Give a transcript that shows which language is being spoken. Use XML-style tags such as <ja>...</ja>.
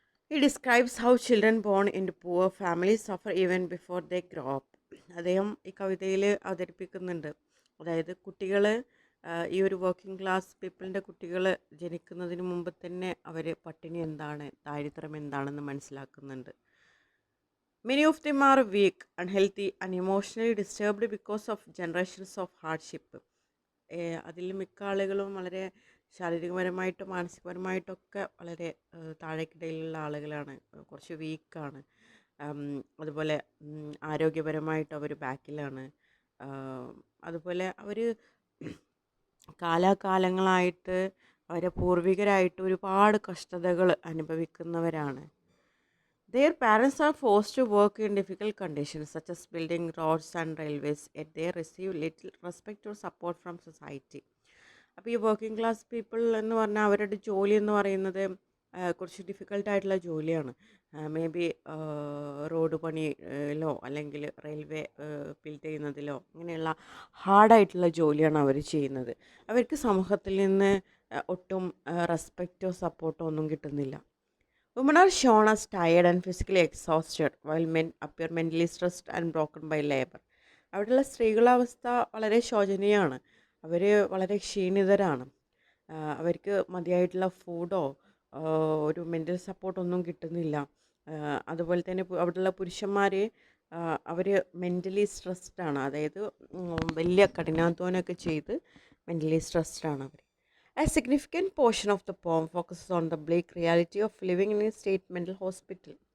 <en>He describes how children born into poor families suffer even before they grow up.</en> <ml>അദ്ദേഹം ഈ കവിതയിൽ അവതരിപ്പിക്കുന്നുണ്ട്, അതായത് കുട്ടികൾ, ഈ ഒരു വർക്കിംഗ് ക്ലാസ് പീപ്പിളിൻ്റെ കുട്ടികൾ ജനിക്കുന്നതിന് മുമ്പ് തന്നെ അവർ പട്ടിണി എന്താണ്, ദാരിദ്ര്യം എന്താണെന്ന് മനസ്സിലാക്കുന്നുണ്ട്.</ml> <en>Many of them are weak, unhealthy and emotionally disturbed because of generations of hardship.</en> <ml>അതിൽ മിക്ക ആളുകളും വളരെ ശാരീരികപരമായിട്ടും മാനസികപരമായിട്ടൊക്കെ വളരെ താഴേക്കിടയിലുള്ള ആളുകളാണ്, കുറച്ച് വീക്കാണ്. അതുപോലെ ആരോഗ്യപരമായിട്ട് അവർ ബാക്കിലാണ്. അതുപോലെ അവർ കാലാകാലങ്ങളായിട്ട് അവരെ പൂർവികരായിട്ട് ഒരുപാട് കഷ്ടതകൾ അനുഭവിക്കുന്നവരാണ്.</ml> <en>Their parents are forced to work in difficult conditions such as building roads and railways, yet they receive little respect or support from society.</en> <ml>അപ്പോൾ ഈ വർക്കിംഗ് ക്ലാസ് പീപ്പിൾ എന്ന് പറഞ്ഞാൽ അവരുടെ ജോലി എന്ന് പറയുന്നത് കുറച്ച് ഡിഫിക്കൽട്ടായിട്ടുള്ള ജോലിയാണ്. മേ ബി റോഡ് പണിയിലോ അല്ലെങ്കിൽ റെയിൽവേ ബിൽഡ് ചെയ്യുന്നതിലോ അങ്ങനെയുള്ള ഹാർഡായിട്ടുള്ള ജോലിയാണ് അവർ ചെയ്യുന്നത്. അവർക്ക് സമൂഹത്തിൽ നിന്ന് ഒട്ടും റെസ്പെക്റ്റോ സപ്പോർട്ടോ ഒന്നും കിട്ടുന്നില്ല.</ml> <en>Women are shown as tired and physically exhausted, while men appear mentally stressed and broken by labor.</en> <ml>അവിടെയുള്ള സ്ത്രീകളുടെ അവസ്ഥ വളരെ ശോചനീയമാണ്. അവർ വളരെ ക്ഷീണിതരാണ്. അവർക്ക് മതിയായിട്ടുള്ള ഫുഡോ ഒരു മെൻ്റൽ സപ്പോർട്ടൊന്നും കിട്ടുന്നില്ല. അതുപോലെ തന്നെ അവിടെയുള്ള പുരുഷന്മാർ അവർ മെൻ്റലി സ്ട്രെസ്ഡാണ്, അതായത് വലിയ കഠിനാധ്വാനമൊക്കെ ചെയ്ത് mentally സ്ട്രെസ്ഡാണ് our.</ml> <en>A significant portion of the poem focuses on the bleak reality of living in a state mental hospital.</en>